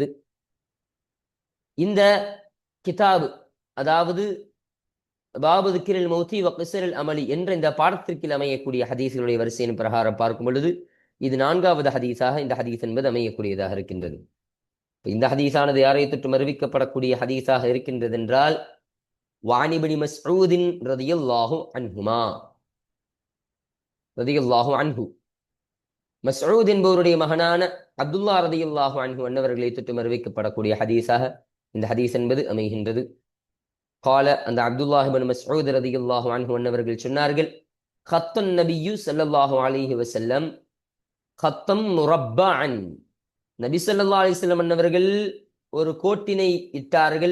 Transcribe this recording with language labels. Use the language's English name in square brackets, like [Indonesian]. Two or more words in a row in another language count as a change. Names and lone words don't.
[Tamil] இந்த கிதாபு, அதாவது பாபு திக்ரில் மௌத்தி வ கிஸ்ரில் அமலி என்ற இந்த பாடத்திற்கில் அமையக்கூடிய ஹதீஸ்களுடைய வரிசையின் பிரகாரம் பார்க்கும் பொழுது இது 4வது ஹதீஸாக இந்த ஹதீஸ் என்பது அமையக்கூடியதாக இருக்கின்றது. இந்த ஹதீஸானது யாரை தொற்றும் அறிவிக்கப்படக்கூடிய ஹதீஸாக இருக்கின்றது என்றால், [Arabic] وعن ابن مسعود رضي الله عنهما رضي الله عنه, [Tamil] மஸ்ஊத் என்பவருடைய மகனான அப்துல்லா [Arabic] رضي الله عنه [Tamil] அன்னவர்களை தொற்றும் அறிவிக்கப்படக்கூடிய ஹதீஸாக இந்த ஹதீஸ் என்பது அமைகின்றது. قال, அந்த அப்துல்லாஹ் இப்னு மஸ்ஊத் [Arabic] رضي الله عنه [Tamil] அன்னவர்கள் சொன்னார்கள், [Arabic] خط النبي صلى الله عليه وسلم خطا مربعا, [Tamil] நபி [Arabic] صلى الله عليه وسلم [Tamil] அன்னவர்கள் ஒரு கோட்டினை இட்டார்கள்.